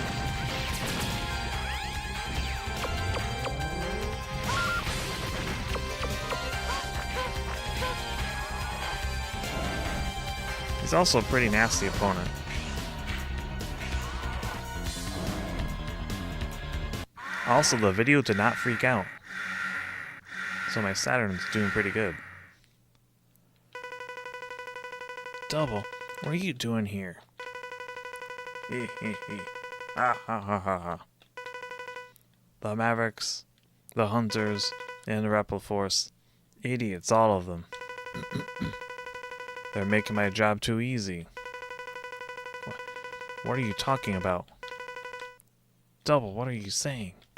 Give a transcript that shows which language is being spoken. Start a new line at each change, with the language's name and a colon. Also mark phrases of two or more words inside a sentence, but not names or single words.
English: He's also a pretty nasty opponent. Also, the video did not freak out. So my Saturn's doing pretty good. Double, what are you doing here? Hee hee hee. Ha ha ha ha ha. The Mavericks, the Hunters, and the Repliforce. Idiots, all of them. They're making my job too easy. What are you talking about? Double, what are you saying?